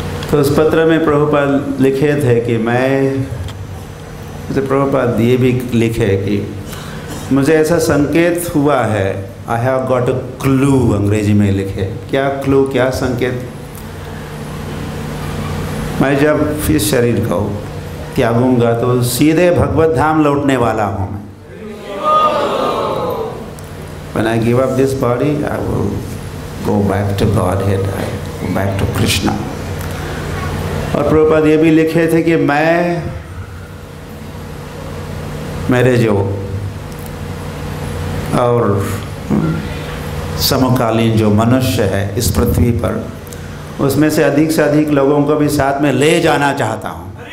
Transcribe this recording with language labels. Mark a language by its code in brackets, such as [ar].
[hi] तो उस पत्र में प्रभुपाद लिखे थे कि प्रभुपाद ये भी लिखे कि मुझे ऐसा संकेत हुआ है, [en] I have got a clue, [hi] अंग्रेजी में लिखे। क्या क्लू, क्या संकेत? मैं जब इस शरीर को त्यागूंगा तो सीधे भगवत धाम लौटने वाला हूँ मैं। [en] When I give up this body, I will go back to Godhead, I go back to Krishna. [hi] और प्रभुपाद ये भी लिखे थे कि मेरे जो और समकालीन जो मनुष्य है इस पृथ्वी पर, उसमें से अधिक लोगों को भी साथ में ले जाना चाहता हूँ।